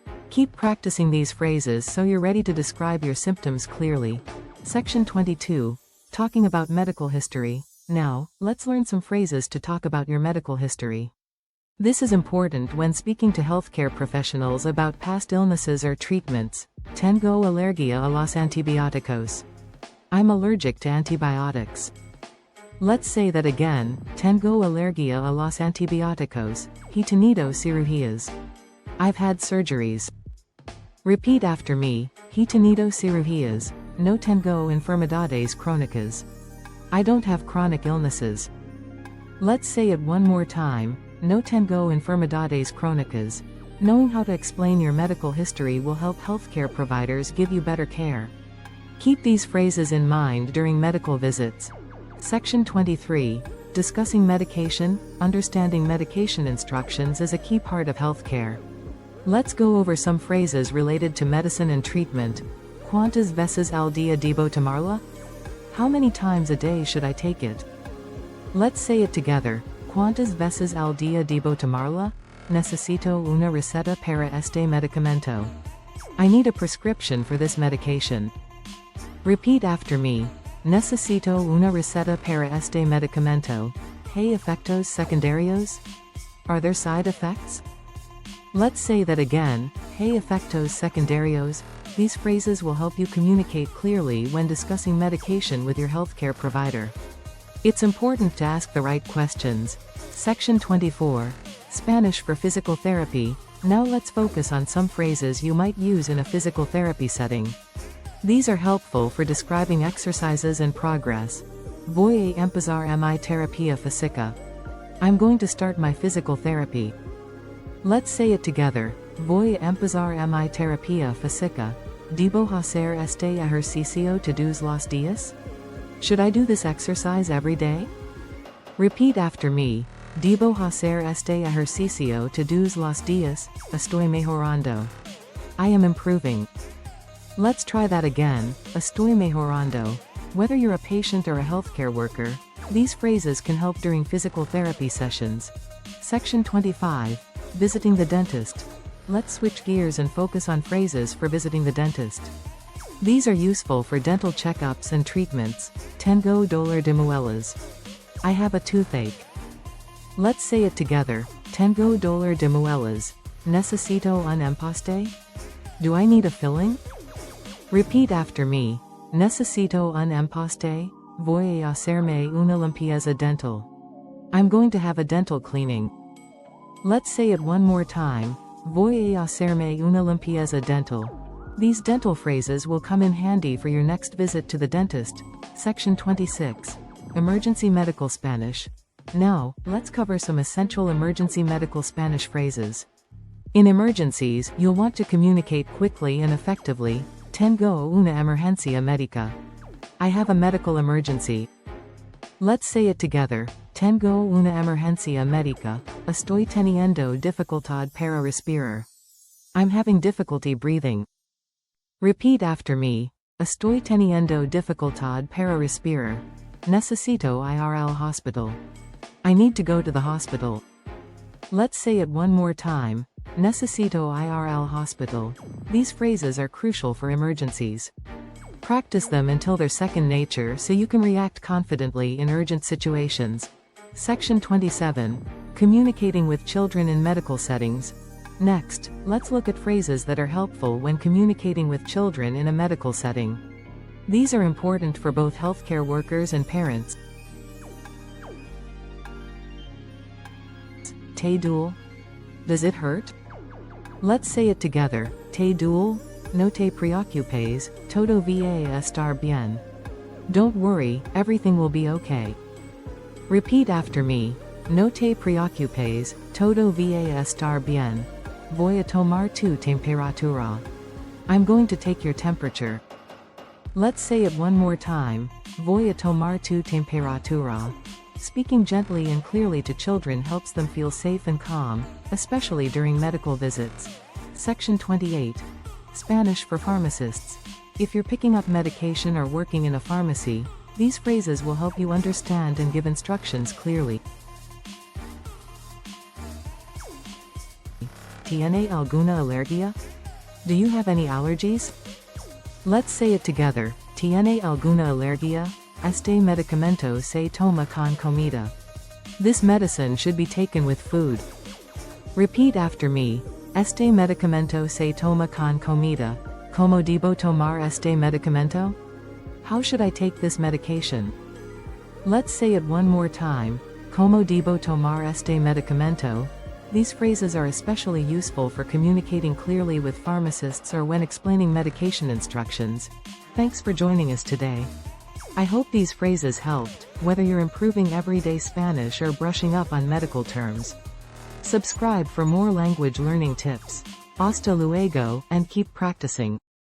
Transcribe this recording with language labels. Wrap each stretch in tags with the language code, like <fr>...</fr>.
<en>Keep practicing these phrases so you're ready to describe your symptoms clearly. Section 22. Talking about medical history. Now, let's learn some phrases to talk about your medical history. This is important when speaking to healthcare professionals about past illnesses or treatments.</en> <es>Tengo alergia a los antibióticos.</es> <en>I'm allergic to antibiotics. Let's say that again.</en> <es>Tengo alergia a los antibióticos. He tenido cirugías.</es> <en>I've had surgeries. Repeat after me.</en> <es>He tenido cirugías. No tengo enfermedades crónicas.</es> <en>I don't have chronic illnesses. Let's say it one more time.</en> <es>No tengo enfermedades crónicas.</es> <en>Knowing how to explain your medical history will help healthcare providers give you better care. Keep these phrases in mind during medical visits. Section 23. Discussing medication. Understanding medication instructions is a key part of healthcare. Let's go over some phrases related to medicine and treatment.</en> <es>¿Cuántas veces al día debo tomarla?</es> <en>How many times a day should I take it? Let's say it together.</en> <es>¿Cuántas veces al día debo tomarla? Necesito una receta para este medicamento.</es> <en>I need a prescription for this medication. Repeat after me.</en> <es>Necesito una receta para este medicamento. ¿Hay efectos secundarios?</es> <en>Are there side effects? Let's say that again.</en> <es>¿Hay efectos secundarios?</es> <en>These phrases will help you communicate clearly when discussing medication with your healthcare provider. It's important to ask the right questions. Section 24. Spanish for physical therapy. Now let's focus on some phrases you might use in a physical therapy setting. These are helpful for describing exercises and progress.</en> <es>Voy a empezar mi terapia física.</es> <en>I'm going to start my physical therapy. Let's say it together.</en> <es>Voy a empezar mi terapia física. ¿Debo hacer este ejercicio todos los días?</es> <en>Should I do this exercise every day? Repeat after me.</en> <es>Debo hacer este ejercicio todos los días. Estoy mejorando.</es> <en>I am improving. Let's try that again.</en> <es>Estoy mejorando.</es> <en>Whether you're a patient or a healthcare worker, these phrases can help during physical therapy sessions. Section 25. Visiting the dentist. Let's switch gears and focus on phrases for visiting the dentist. These are useful for dental checkups and treatments.</en> <es>Tengo dolor de muelas.</es> <en>I have a toothache. Let's say it together.</en> <es>Tengo dolor de muelas. Necesito un empaste?</es> <en>Do I need a filling? Repeat after me.</en> <es>Necesito un empaste. Voy a hacerme una limpieza dental.</es> <en>I'm going to have a dental cleaning. Let's say it one more time.</en> <es>Voy a hacerme una limpieza dental.</es> <en>These dental phrases will come in handy for your next visit to the dentist. Section 26. Emergency medical Spanish. Now, let's cover some essential emergency medical Spanish phrases. In emergencies, you'll want to communicate quickly and effectively.</en> <es>Tengo una emergencia médica.</es> <en>I have a medical emergency. Let's say it together.</en> <es>Tengo una emergencia médica. Estoy teniendo dificultad para respirar.</es> <en>I'm having difficulty breathing. Repeat after me.</en> <es>Estoy teniendo dificultad para respirar. Necesito ir al hospital.</es> <en>I need to go to the hospital. Let's say it one more time.</en> <es>Necesito ir al hospital.</es> <en>These phrases are crucial for emergencies. Practice them until they're second nature so you can react confidently in urgent situations. Section 27. Communicating with children in medical settings. Next, let's look at phrases that are helpful when communicating with children in a medical setting. These are important for both healthcare workers and parents.</en> <es>Te duele?</es> <en>Does it hurt? Let's say it together.</en> <es>Te duele? No te preocupes, todo va a estar bien.</es> <en>Don't worry, everything will be okay. Repeat after me.</en> <es>No te preocupes, todo va a estar bien. Voy a tomar tu temperatura.</es> <en>I'm going to take your temperature. Let's say it one more time.</en> <es>Voy a tomar tu temperatura.</es> <en>Speaking gently and clearly to children helps them feel safe and calm, especially during medical visits. Section 28. Spanish for pharmacists. If you're picking up medication or working in a pharmacy, these phrases will help you understand and give instructions clearly.</en> <es>¿Tiene alguna alergia?</es> <en>Do you have any allergies? Let's say it together.</en> <es>¿Tiene alguna alergia? Este medicamento se toma con comida.</es> <en>This medicine should be taken with food. Repeat after me.</en> <es>Este medicamento se toma con comida. ¿Cómo debo tomar este medicamento?</es> <en>How should I take this medication? Let's say it one more time.</en> <es>¿Cómo debo tomar este medicamento?</es> <en>These phrases are especially useful for communicating clearly with pharmacists or when explaining medication instructions. Thanks for joining us today. I hope these phrases helped, whether you're improving everyday Spanish or brushing up on medical terms. Subscribe for more language learning tips.</en> <es>Hasta luego,</es> <en>and keep practicing.</en>